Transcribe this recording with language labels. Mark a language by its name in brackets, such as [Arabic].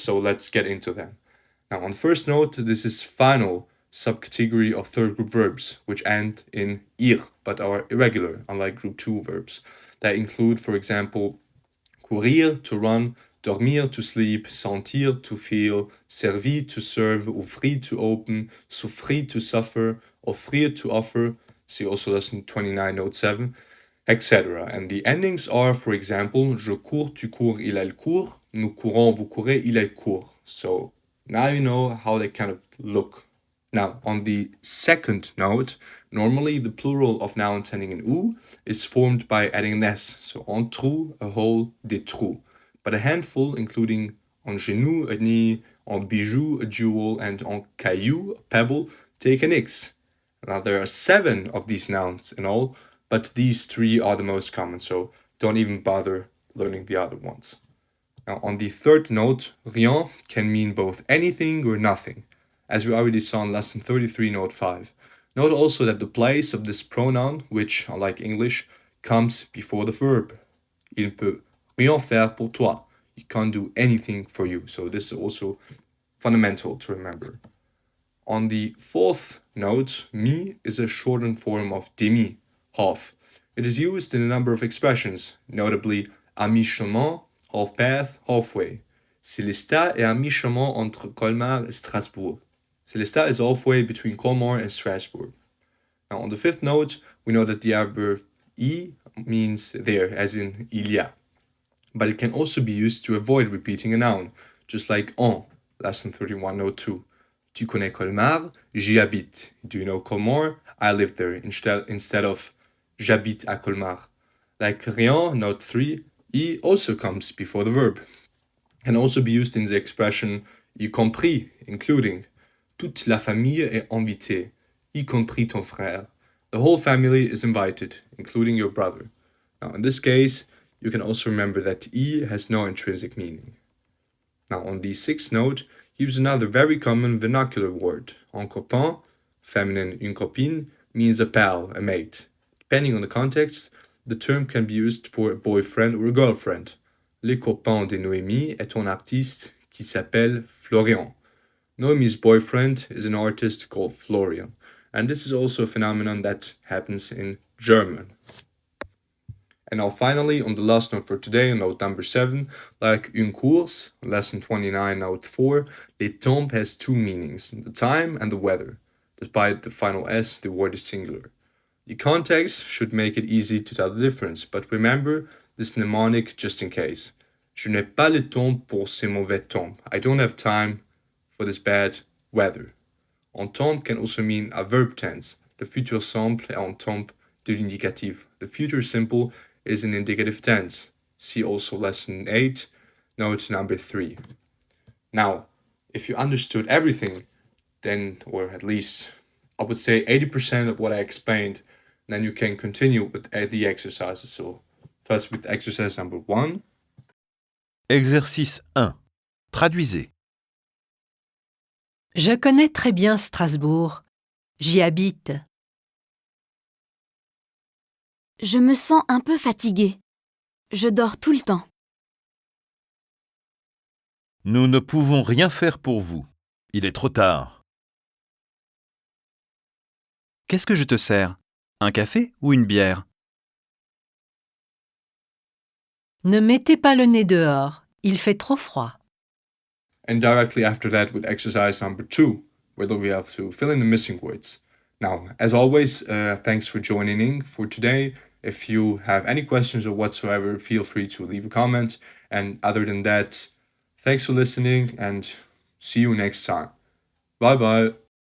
[English] So let's get into them. Now, on the first note, this is final subcategory of third group verbs, which end in ir, but are irregular, unlike group 2 verbs. That include, for example, courir, to run, dormir, to sleep, sentir, to feel, servir, to serve, ouvrir, to open, souffrir, to suffer, offrir, to offer. See also lesson 29, note 7, etc. And the endings are, for example, [French] je cours, tu cours, il elle court, nous courons, vous courez, il elle court. [English] So now you know how they kind of look. Now, on the second note, normally the plural of nouns ending in ou is formed by adding an s. So en trou, a hole, des trous. But a handful, including en genou, a knee, en bijou, a jewel, and en caillou, a pebble, take an x. Now, there are 7 of these nouns in all, but these 3 are the most common, so don't even bother learning the other ones. Now, on the third note, rien can mean both anything or nothing, as we already saw in lesson 33, note 5. Note also that the place of this pronoun, which, unlike English, comes before the verb. [French] Il ne peut rien faire pour toi. [English] He can't do anything for you. So this is also fundamental to remember. On the fourth note, mi is a shortened form of demi, half. It is used in a number of expressions, notably à mi-chemin, half path, halfway. [French] Célestat est à mi-chemin entre Colmar et Strasbourg. [English] Célestat is halfway between Colmar and Strasbourg. Now, on the fifth note, we know that the adverb y means there, as in il y a. But it can also be used to avoid repeating a noun, just like en, lesson 31, note 2. [French] Tu connais Colmar? J'y habite. [English] Do you know Colmar? I live there, instead of [French] j'habite à Colmar. [English] Like rien, note 3, y also comes before the verb. Can also be used in the expression y compris, including. [French] Toute la famille est invitée, y compris ton frère. [English] The whole family is invited, including your brother. Now, in this case, you can also remember that y has no intrinsic meaning. Now, on the sixth note, use another very common vernacular word. Un copain, feminine une copine, means a pal, a mate. Depending on the context, the term can be used for a boyfriend or a girlfriend. [French] Le copain de Noémie est un artiste qui s'appelle Florian. [English] Noémie's boyfriend is an artist called Florian. And this is also a phenomenon that happens in German. And now finally, on the last note for today, note number 7, like une course, lesson 29, note 4, le temps has 2 meanings, the time and the weather. Despite the final S, the word is singular. The context should make it easy to tell the difference, but remember this mnemonic just in case. [French] Je n'ai pas le temps pour ce mauvais temps. [English] I don't have time for this bad weather. En temps can also mean a verb tense. [French] The futur simple est en temps de l'indicatif. [English] The future simple is an indicative tense. See also lesson 8, note number 3. Now, if you understood everything, then, or at least I would say 80% of what I explained, then you can continue with the exercises. So, first with exercise number 1. [French] Exercice 1. Traduisez. Je connais très bien Strasbourg. J'y habite. Je me sens un peu fatiguée. Je dors tout le temps. Nous ne pouvons rien faire pour vous. Il est trop tard. Qu'est-ce que je te sers? Un café ou une bière? Ne mettez pas le nez dehors. Il fait trop froid. [English] And directly after that with exercise number 2, where we have to fill in the missing words. Now, as always, thanks for joining in for today. If you have any questions or whatsoever, feel free to leave a comment. And other than that, thanks for listening and see you next time. Bye bye.